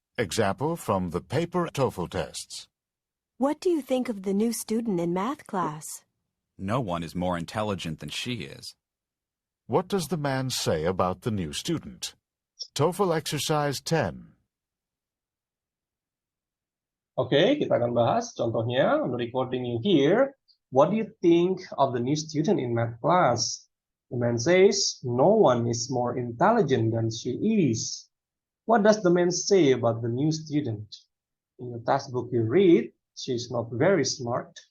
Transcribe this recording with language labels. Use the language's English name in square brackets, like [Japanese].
[English] Example from the paper TOEFL tests. What do you think of the new student in math class? No one is more intelligent than she is. What does the man say about the new student? TOEFL exercise 10. [Indonesian] Oke, kita akan bahas contohnya. [English] On the recording you hear, what do you think of the new student in math class? The man says, no one is more intelligent than she is. What does the man say about the new student? In the textbook you read, she is not very smart.